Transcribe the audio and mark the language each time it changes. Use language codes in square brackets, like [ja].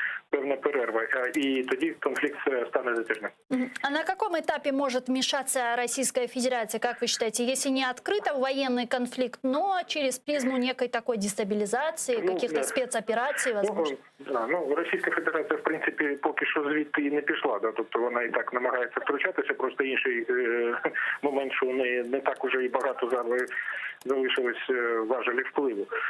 [uk] певна перерва, і тоді конфлікт стане затяжним. [ru] А на каком этапе может вмешаться Российская Федерация, как вы считаете, если не открыто военный конфликт, но через призму некой такой дестабилизации, каких-то спецопераций, возможно? [uk] Російська Федерація, в принципі, поки що звідти і не пішла. Да? Тобто вона і так намагається втручатися, просто інший момент, що у неї не так уже і багато залишилось важелів впливу.